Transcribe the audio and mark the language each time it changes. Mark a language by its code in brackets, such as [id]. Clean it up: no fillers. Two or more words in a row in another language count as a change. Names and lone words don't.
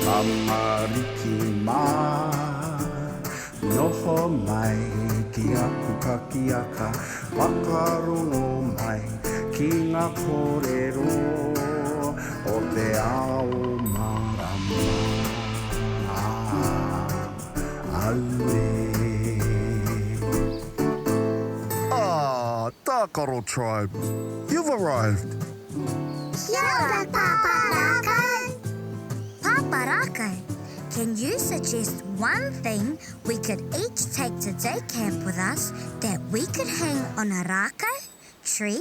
[mi] ariki mā noho mai ki aku kakiaka whakarongo mai ki ngā kōrero o te ao marama aue. [en] Tākaro Tribe, you've arrived. [mi] Kia ora, Pāpā Rākau. [en] Pāpā Rākau, can you suggest one thing we could each take to day camp with us that we could hang on a rākau tree?